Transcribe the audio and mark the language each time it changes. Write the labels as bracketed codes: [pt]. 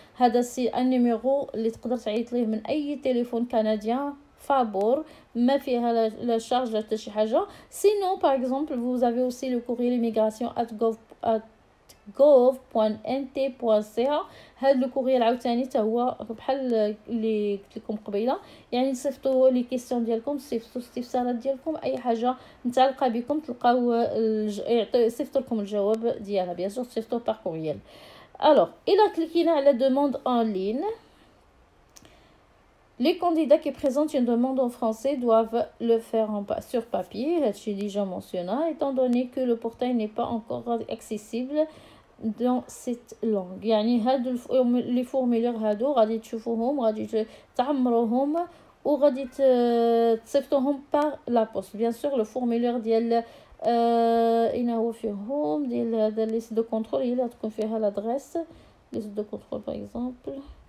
[ar] هذا سي النيميرو اللي تقدر تعيط ليه من أي تليفون كنديان فابور، ما فيها لا شارج حتى شي حاجة. [fr] Sinon, par exemple, vous avez aussi le courrier l'immigration gov.nt.ca. [ar] هذا الكوريال عاوتاني حتى هو بحال اللي قلت لكم قبيله، يعني صيفطوا لي كيسيون ديالكم، صيفطوا استفسارات ديالكم، اي حاجه متعلقه بكم تلقاو يصيفطوا لكم الجواب ديالها، بيان سور صيفطوا بار كوريال. الوغ الى كليكينا على [fr] demande en ligne، les candidats qui présentent une demande en français doivent le faire sur papier. J'ai déjà mentionné, étant donné que le portail n'est pas encore accessible dans cette langue. [ar] يعني هادو لي فورمولير هادو غادي تشوفوهم، غادي تعمروهم وغادي تصيفطوهم بار لا بوست. بيان سور لو فورمولير ديال اين هو فيهم ديال هذا ليست دو كونترول، هي اللي تكون فيها لادريس ليست دو كونترول باغ اكزومبل.